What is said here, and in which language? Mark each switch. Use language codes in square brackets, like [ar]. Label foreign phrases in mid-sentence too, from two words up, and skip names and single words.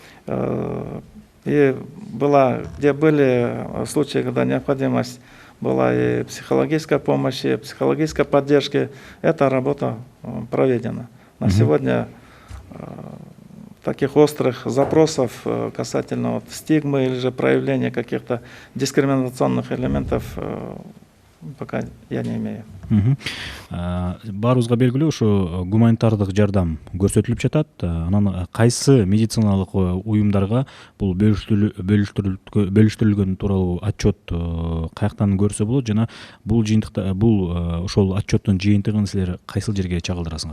[ru] И где были случаи, когда необходимость была и психологической помощи, и психологической поддержки, эта работа проведена. На сегодня таких острых запросов касательно стигмы или же проявления каких-то дискриминационных элементов пока я не имею. [ky] Баарыбызга белгилүү, ошо гуманитардык жардам көрсөтүлүп жатат. Анан кайсы медициналык уюмдарга бул бөлүштүрүлгөн тууралуу отчет каяктан көрсө болот жана бул жыйынтыкта ошол отчеттун жыйынтыгын силер кайсыл жерге чагылдырасыңар?